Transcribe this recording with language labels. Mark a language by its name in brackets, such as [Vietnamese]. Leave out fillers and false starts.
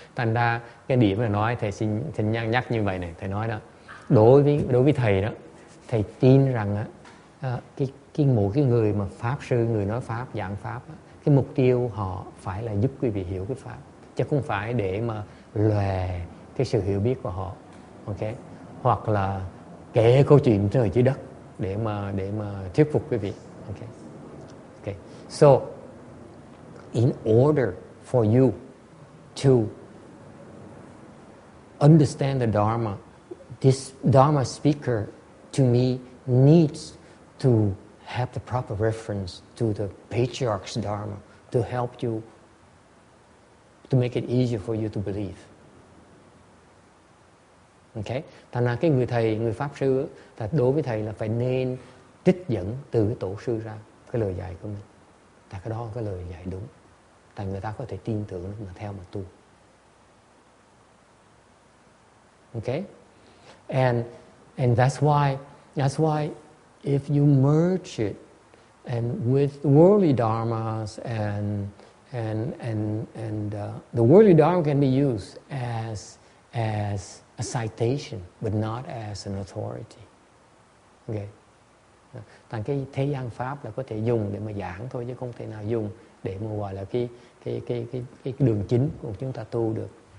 [Vietnamese] Thành ra cái điểm là nói thầy xin nhắc như vậy này, thầy nói đó, đối với thầy đó, thầy tin rằng mỗi cái người mà pháp sư, người nói pháp, giảng pháp, cái mục tiêu họ phải là giúp quý vị hiểu cái pháp, chứ không phải để mà lòe cái sự hiểu biết của họ, ok? Hoặc là kể câu chuyện trời dưới đất để mà thuyết phục quý vị, ok? [English] Okay. So in order for you to understand the Dharma, this Dharma speaker to me needs to have the proper reference to the patriarch's Dharma to help you, to make it easier for you to believe. Okay? [Vietnamese] Thành ra cái người thầy, người pháp sư, đối với thầy là phải nên trích dẫn từ cái tổ sư ra cái lời dạy của mình. Tại cái đó là cái lời dạy đúng. Tại người ta có thể tin tưởng mà theo mà tu. [English] Okay? And that's why if you merge it and with worldly dharmas and the worldly dharma can be used as a citation but not as an authority. Okay. [Vietnamese] Thành cái thế gian pháp là có thể dùng để mà giảng thôi, chứ không thể nào dùng để mà gọi là cái đường chính của chúng ta tu được.